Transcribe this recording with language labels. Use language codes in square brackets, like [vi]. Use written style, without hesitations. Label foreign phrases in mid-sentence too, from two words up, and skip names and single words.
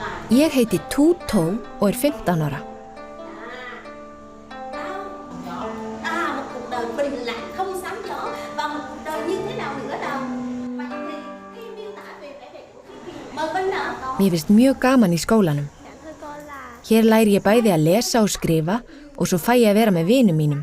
[is] Ég heiti Tu Tô og 15 ára. [vi] Một cuộc đời bình lặng không sóng gió và một cuộc đời như thế nào nữa đâu. Vậy thì khi miêu tả về vẻ đẹp của Phi Phi, mời Vân ạ. [is] Mér finnst mjög gaman í skólanum. Hér læri ég bæði að lesa og skrifa og svo fæ ég að vera með vinum mínum.